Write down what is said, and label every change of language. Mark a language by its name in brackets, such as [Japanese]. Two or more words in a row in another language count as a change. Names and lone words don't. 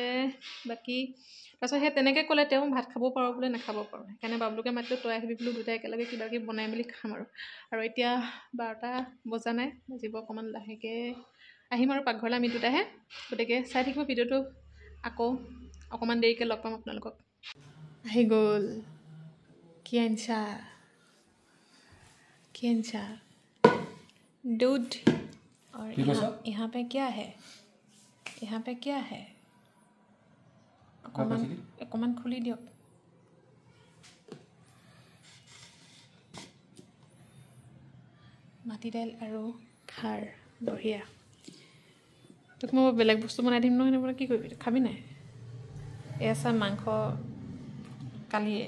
[Assamese] সেই তেনেকৈ ক'লে তেওঁ ভাত খাব পাৰোঁ বোলে নাখাব পাৰোঁ সেইকাৰণে বাবলুকে মাতিলোঁ তই আহিবি বোলো দুটাই একেলগে কিবা কিবি বনাই মেলি খাম আৰু এতিয়া 12টা বজা নাই বাজিব অকণমান লাহেকৈ আহিম আৰু পাকঘৰলৈ আমি দুটাহে গতিকে চাই থাকিব ভিডিঅ'টো আকৌ অকণমান দেৰিকৈ লগ পাম আপোনালোকক আহি গ'ল কি আনিছা [Hindi] दूध और यहाँ पे क्या [Assamese] है অকণমান খুলি দিয়ক মাটি দাইল আৰু খাৰ বঢ়িয়া তোক মই বেলেগ বস্তু বনাই দিম নহয় এনেকৈ কি কৰিবি খাবি নাই এয়া চা মাংস কালিয়ে